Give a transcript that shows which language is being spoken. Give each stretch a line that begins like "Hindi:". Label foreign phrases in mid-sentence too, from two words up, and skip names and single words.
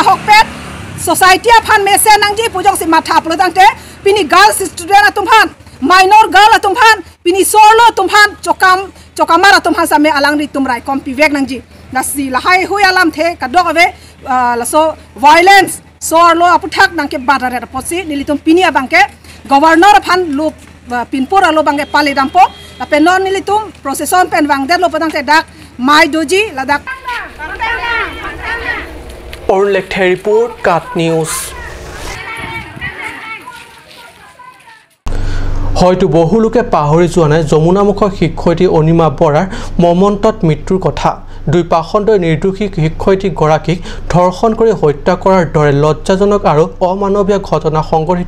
Karbi: hok pet society phan mese nangji pujong si matha plodangte pini
English: girls student
Karbi: atum phan
English: minor girl
Karbi: atum phan pini solo atum phan chokamar atum phan same alang litum raikon pivek nangji lasi lahai hui alam the kadok ave laso violence sorlo aputhak nangke badare posi nilitum pini abangke governor phan lup pinpur alo bangke pali dampo la penon nilitum procession pen wangde lo padangte dak mai doji ladak
Assamese: Orlek report Cat News হয়তো বহু লোকে পাহৰি যোৱা নাই যমুনামুখৰ শিক্ষয়িত্ৰী অনিমা বৰাৰ মমন্তত মৃত্যুৰ কথা দুই পাখণ্ডৰ নিৰ্দোষী শিক্ষয়িত্ৰী গৰাকীক ধৰ্ষণ কৰি হত্যা কৰাৰ দৰে লজ্জাজনক আৰু অমানৱীয় ঘটনা সংঘটিত